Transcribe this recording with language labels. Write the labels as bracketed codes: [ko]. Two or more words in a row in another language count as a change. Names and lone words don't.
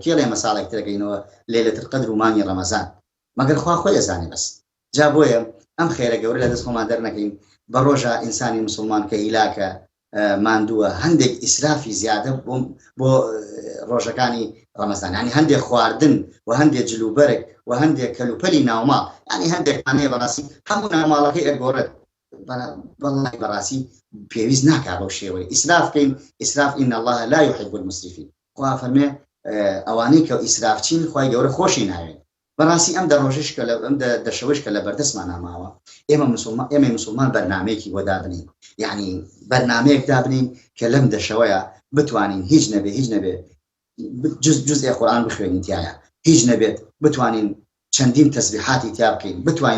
[ckb] کێڵێ مەساڵێک ترەکەینەوە [ar] لەیلەتول قەدر [ckb] و مانگی ڕەمەزان مەگەر خوا خۆی ئەزانێ بەس جا بۆیە ئەم خێرە گەورە لە دەست خۆمان دەرنەکەین بە ڕۆژە ئینسانی مسلمان کە هیلاکە ماندووە هەندێک ئیسرافی زیادە بۆ ڕۆژەکانی ڕەمەزان ینی هەندێک خواردن و هەندێک جلوبەرێک و هەندێک کەلوپەلی ناوماڵ ینی هەندێکانەیە بەڕاستی هەموو ناوماڵەکەی ئەگۆڕێت بەڵای بەڕاستی پێویست ناکات بەو شێوەیە ئیسراف بکەین ئیسراف [ar] ئین الله لا يحب المسرفین [ckb] خوا فەرمێ ئەوانەی کە ئیسرافچین خوای گەورە خۆشی ناوێت بەڕاستی ئەم دەڕۆژش کە ئەم دەشەوەش کە لە بەردەستمان ناماوە ئێمە مسلمان بەرنامەیەکی بۆ دابنین یعنی بەرنامەیەک دابنین کە لەم دەشەوەیە بتوانین هیچ نەبێ جزئی قورئان بخوێنین تایە هیچ نەبێت بتوانین چەندین تەسبیحاتی تیا بکەین بتوانین